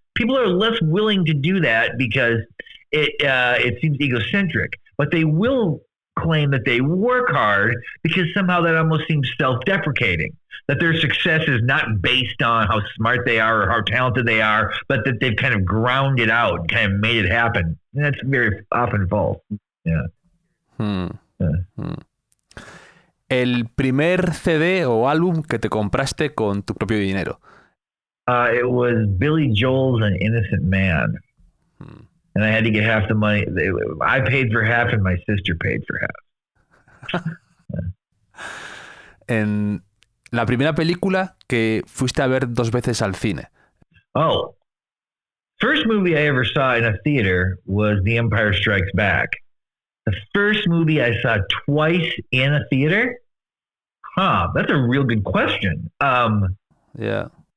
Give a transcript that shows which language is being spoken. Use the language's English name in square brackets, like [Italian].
[English] People are less willing to do that because it seems egocentric, but they will claim that they work hard because somehow that almost seems self-deprecating, that their success is not based on how smart they are or how talented they are, but that they've kind of ground it out, kind of made it happen. And that's very often false. Yeah. [Spanish] El primer CD o álbum que te compraste con tu propio dinero. [English] It was Billy Joel's An Innocent Man. And I had to get half the money. I paid for half and my sister paid for half. [Spanish] En la primera película que fuiste a ver 2 veces al cine. [English] Oh. First movie I ever saw in a theater was The Empire Strikes Back. The first movie I saw twice in a theater? That's a real good question. Yeah.